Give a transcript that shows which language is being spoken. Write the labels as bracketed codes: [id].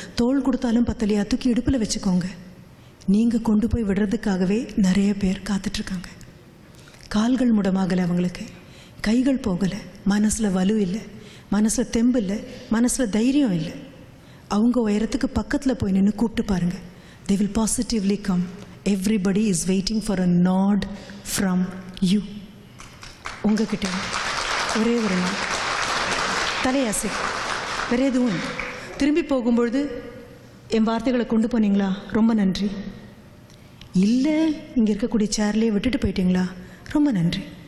[ta] தோள் கொடுத்தாலும் பத்தலையா, தூக்கி இடுப்பில் வச்சுக்கோங்க. நீங்கள் கொண்டு போய் விடுறதுக்காகவே நிறைய பேர் காத்துட்ருக்காங்க. கால்கள் முடமாகலை அவங்களுக்கு, கைகள் போகலை, மனசில் வலு இல்லை, மனசில் தெம்பு இல்லை, மனசில் தைரியம் இல்லை. அவங்க உயரத்துக்கு பக்கத்தில் போய் நின்று கூப்பிட்டு பாருங்கள். [en] they will positively come. everybody is waiting for a nod from you. [ta] உங்ககிட்ட ஒரே ஒரு நாள் தலையாசை, வேறு எதுவும். திரும்பி போகும்பொழுது என் வார்த்தைகளை கொண்டு போனீங்களா, ரொம்ப நன்றி. இல்லை இங்கே இருக்கக்கூடிய சேர்லேயே விட்டுட்டு போயிட்டீங்களா, ரொம்ப நன்றி.